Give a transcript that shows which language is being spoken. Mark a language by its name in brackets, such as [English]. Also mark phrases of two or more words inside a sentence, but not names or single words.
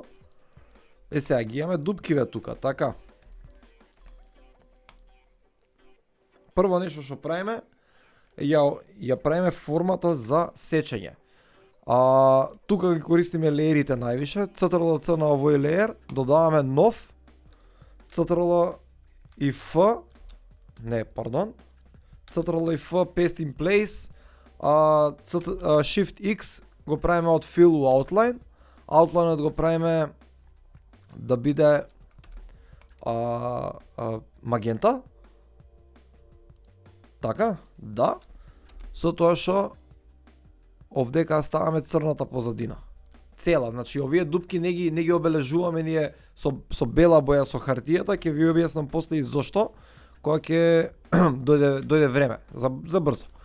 [Macedonian] Сега ги имаме дупкиве тука, така. Прво нешто што правиме, ја правиме формата за сечење. Тука ги користиме леерите највише, CTRL-C на овој леер, додаваме нов, CTRL и F, CTRL и F, [English] paste in place, [Macedonian] Shift X го правиме од fill у outline, outline го правиме да биде магента, така, да, со тоа што овдека ставаме црната позадина. Цела, значи овие дупки не ги обележуваме ние со бела боја со хартијата, ќе ви објаснам после и зошто, кога ќе дојде време, за брзо.